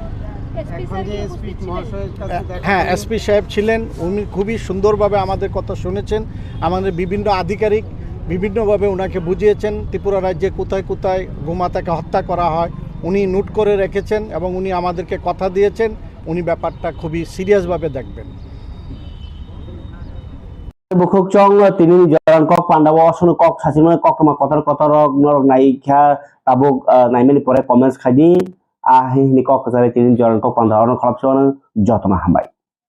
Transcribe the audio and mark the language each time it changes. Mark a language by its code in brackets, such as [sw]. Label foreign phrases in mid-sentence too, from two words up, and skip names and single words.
[bn] হ্যাঁ, এসপি সাহেব ছিলেন, উনি খুবই সুন্দরভাবে আমাদের কথা শুনেছেন। আমাদের বিভিন্ন আধিকারিক বিভিন্নভাবে ওনাকে বুঝিয়েছেন ত্রিপুরা রাজ্যে কোথায় কোথায় গোমাতাকে হত্যা করা হয়, উনি নোট করে রেখেছেন এবং উনি আমাদেরকে কথা দিয়েছেন উনি ব্যাপারটা খুবই সিরিয়াসভাবে দেখবেন। [trp] Bukhuk chong tini jalan kok Pandawa sono kok sasima kok ma kotor norok nai kha tabuk naimeni pore comments khadi ni kok kazare tini jalan kok Pandawa no khalap sono jotona hambai.